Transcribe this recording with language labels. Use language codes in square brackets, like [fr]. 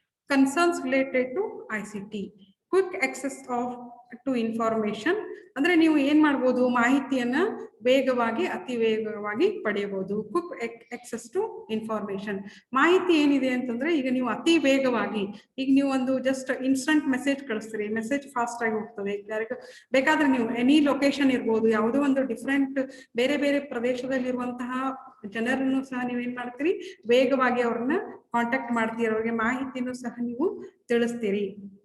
[en] Concerns related to ICT, quick access to information. [kn] ಅಂದ್ರೆ ನೀವು ಏನ್ ಮಾಡ್ಬೋದು, ಮಾಹಿತಿಯನ್ನ ವೇಗವಾಗಿ, ಅತಿ ವೇಗವಾಗಿ ಪಡೆಯಬಹುದು. [en] Quick access to information. [kn] ಮಾಹಿತಿ ಏನಿದೆ ಅಂತಂದ್ರೆ, ಈಗ ನೀವು ಅತಿ ವೇಗವಾಗಿ, ಈಗ ನೀವು ಒಂದು just instant message ಕಳಿಸ್ತೀರಿ, message fast ಆಗಿ ಹೋಗ್ತದೆ. ಬೇಕಾದ್ರೆ ನೀವು ಎನಿ ಲೊಕೇಶನ್ ಇರ್ಬೋದು, ಯಾವುದೋ ಒಂದು ಡಿಫ್ರೆಂಟ್ ಬೇರೆ ಬೇರೆ ಪ್ರದೇಶದಲ್ಲಿರುವಂತಹ ಜನರನ್ನು ಸಹ ನೀವೇನ್ ಮಾಡ್ತೀರಿ, ವೇಗವಾಗಿ ಅವ್ರನ್ನ ಕಾಂಟ್ಯಾಕ್ಟ್ ಮಾಡ್ತೀರಿ, ಅವ್ರಿಗೆ ಮಾಹಿತಿನೂ ಸಹ ನೀವು ತಿಳಿಸ್ತೀರಿ.